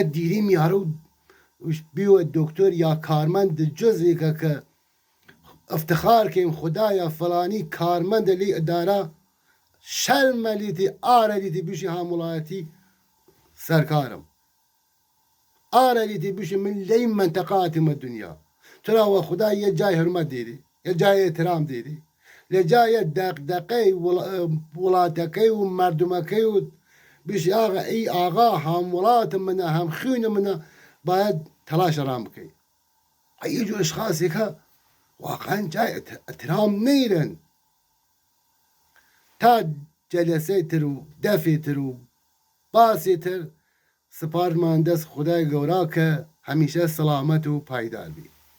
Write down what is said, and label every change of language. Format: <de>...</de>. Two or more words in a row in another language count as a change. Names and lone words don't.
<sdh>دیریم یارە بیوە دکتۆر یا کارمەند جزێکە کە افتخار کەیم خدایە فڵانی کارمەندە لی ئەدارە شەرمەلیتی ئارەلیتی بشی هەموڵایەتی سەرکارم ئارەلیتی بشی من لەی منتەقاتمە دنیا تراوە خدا یە جای هەرمەت دیری یە جای احترام دیری لە جایە دەقدەقەی وڵاتەکەی و مردمەکەی و بشی ئاغا ئەی ئاغا هەم وڵاتم منە هەم خوێنە منە باید تەلاشە ڕام بکەی ئەی جۆ ئەشخاصێکە واقعا جای احترام نەیرن تا جەلسەی تر و دەفێ تر و باسی تر سپارمان دەست خدای گەورا کە هەمیشە سەلامەت و پایدار بی</sdh>